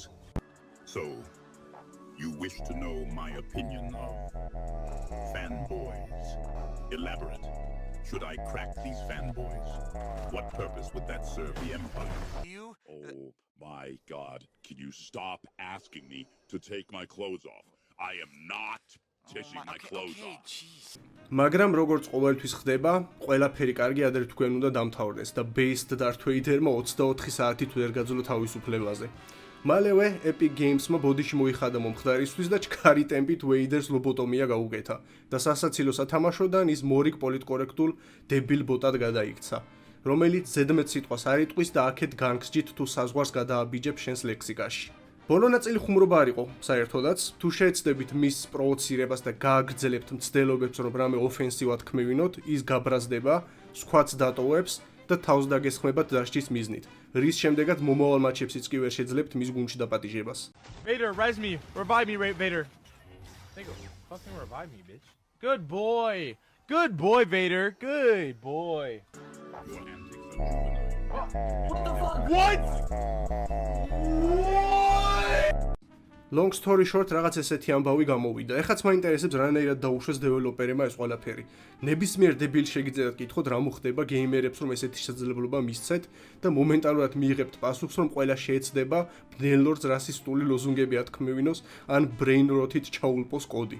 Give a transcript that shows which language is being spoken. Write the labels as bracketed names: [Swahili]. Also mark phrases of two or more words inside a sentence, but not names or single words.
[English] So, you wish to know my opinion of fanboys. Elaborate. Should I crack these fanboys? What purpose would that serve the Empire? Oh my God. Can you stop asking me to take my clothes off? I am not taking my clothes off. [Georgian] მაგრამ როგორც ყოველთვის ხდება, ყველაფერი კარგი ადრე თქვენ უნდა დამთავრდეს და Based Darth Vader-მა 24 საათით ვერ გაძლო თავისუფლებაზე. მალევე Epic Games-მა ბოდიში მოიხადა მომხდარისთვის და ჩქარი ტემპით Vader-ს ლობოტომია გაუკეთა და სასაცილო სათამაშოდან ის მორიგ პოლიტკორექტულ დებილ ბოტად გადაიქცა, რომელიც ზედმეტ სიტყვას არ იტყვის და აქეთ განგსჯით თუ საზღვარს გადააბიჯებს შენს ლექსიკაში. ბოლო ნაწილი ხუმრობა არ იყო, საერთოდაც, თუ შეეცდებით მის პროვოცირებას და გააგრძელებთ მცდელობებს, რომ რამე ოფენსივად ქმევინოთ, ის გაბრაზდება, სხვაც დატოვებს და თავს დაგესხმებათ დასჯის მიზნით. რის შემდეგაც მომავალ მატჩებშიც კი ვერ შეძლებთ მის გუნდში დაპატიჟებას. [English] Vader, res me. Revive me, Vader. Think fucking revive me, bitch. Good boy. Good boy, Vader. Good boy. Your antics are juvenile. What? Long story short, [Georgian] რაღაც ესეთი ამბავი გამოვიდა. ეხაც მაინტერესებს რანაირად დაუშვეს დეველოპერებმა ეს ყველაფერი. ნებისმიერ დებილს შეგიძლიათ კითხოთ რა მოხდება გეიმერებს რომ ესეთი შესაძლებლობა მისცეთ და მომენტალურად მიიღებთ პასუხს რომ ყველა შეეცდება ბნელორდს რასისტული ლოზუნგები ათქმევინოს ან [English] brain rot- [Georgian] ით ჩაულპოს კოდი.